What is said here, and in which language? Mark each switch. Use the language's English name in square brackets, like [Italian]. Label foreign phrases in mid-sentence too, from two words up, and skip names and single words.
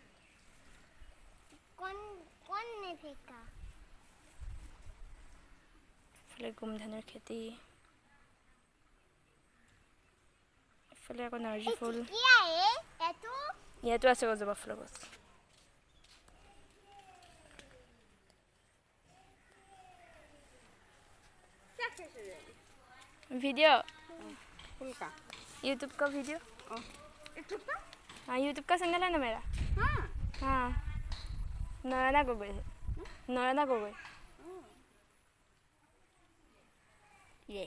[Assamese] এফালে গোমধানৰ খেতি এফালে আকৌ নাৰ্জী ফুল ইয়াতো আছে জবা ফুলৰ গছ [Hindi] वीडियो यूट्यूब का वीडियो हाँ यूट्यूब का चैनल है ना मेरा हाँ नयना गगৈ ये